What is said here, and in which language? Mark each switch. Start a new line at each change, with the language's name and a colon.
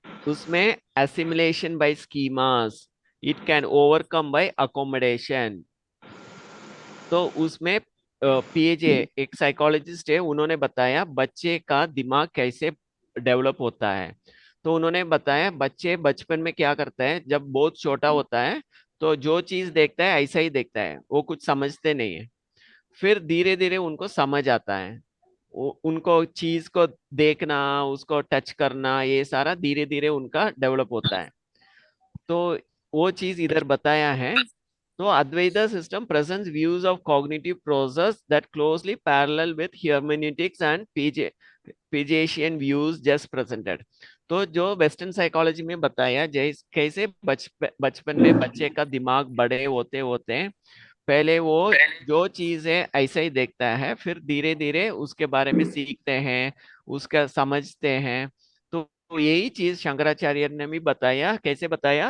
English: उसमें assimilation by schemas, it can overcome by accommodation।
Hindi: तो उसमें पीजे एक साइकोलॉजिस्ट है, उन्होंने बताया बच्चे का दिमाग कैसे डेवलप होता है। तो उन्होंने बताया बच्चे बचपन में क्या करता है, जब बहुत छोटा होता है तो जो चीज देखता है ऐसा ही देखता है, वो कुछ समझते नहीं है। फिर धीरे धीरे उनको समझ आता है, उनको चीज को देखना, उसको टच करना, ये सारा धीरे धीरे उनका डेवलप होता है। तो वो चीज इधर बताया है।
English: तो Advaita system presents views of cognitive process that closely parallel with hermeneutics and Piagetian views just presented।
Hindi: तो जो वेस्टर्न साइकोलॉजी में बताया जैसे कैसे बचपन में बच्चे का दिमाग बड़े होते होते पहले वो जो चीज है ऐसा ही देखता है, फिर धीरे धीरे उसके बारे में सीखते हैं, उसका समझते हैं। तो यही चीज शंकराचार्य ने भी बताया। कैसे बताया?